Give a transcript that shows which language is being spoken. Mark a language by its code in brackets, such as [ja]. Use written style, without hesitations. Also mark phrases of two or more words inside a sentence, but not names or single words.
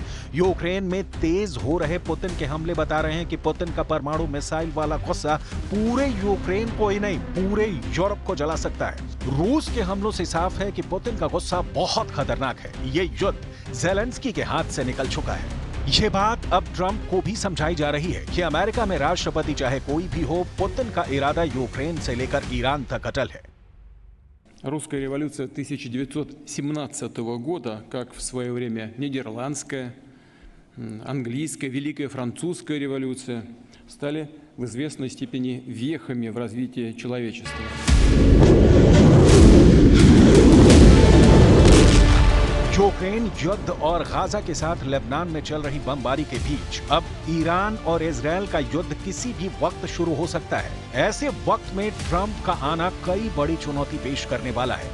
[hi] यूक्रेन में तेज हो रहे पुतिन के हमले बता रहे हैं कि पुतिन का परमाणु मिसाइल वाला गुस्सा पूरे यूक्रेन को ही नहीं पूरे यूरोप को जला सकता है। रूस के हमलों से साफ है कि पुतिन का गुस्सा बहुत खतरनाक है। ये युद्ध ज़ेलेंस्की के हाथ से निकल चुका है। ये बात अब ट्रंप को भी समझाई जा रही है कि अमेरिका में राष्ट्रपति चाहे कोई भी हो, पुतिन का इरादा यूक्रेन से लेकर ईरान तक अटल है। [ru] Русская революция 1917 года, как в свое время нидерландская, английская, Великая Французская революция, стали в известной степени вехами в развитии человечества. [hi] यूक्रेन फिलिस्तीन युद्ध और गाजा के साथ लेबनान में चल रही बमबारी के बीच अब ईरान और इजराइल का युद्ध किसी भी वक्त शुरू हो सकता है। ऐसे वक्त में ट्रंप का आना कई बड़ी चुनौती पेश करने वाला है।